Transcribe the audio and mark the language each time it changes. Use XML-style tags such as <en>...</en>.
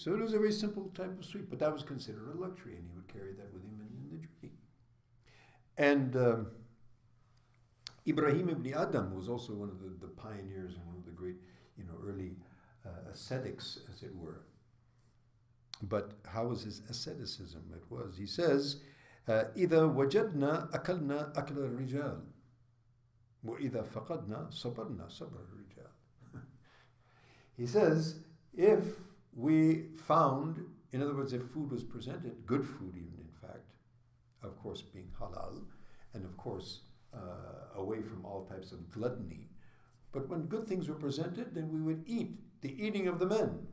<en>So it was a very simple type of sweet, but that was considered a luxury, and he would carry that with him in the journey. And Ibrahim ibn Adam was also one of the pioneers and one of the great early ascetics, as it were. But how was his asceticism? He says,</en> <ar>إذا وجدنا أكلنا أكل الرجال وإذا فقدنا صبرنا صبر الرجال.</ar> <en>He says, if we found, in other words, if food was presented, good food even in fact, of course being halal, and of course away from all types of gluttony, but when good things were presented, then we would eat, the eating of the men.</en>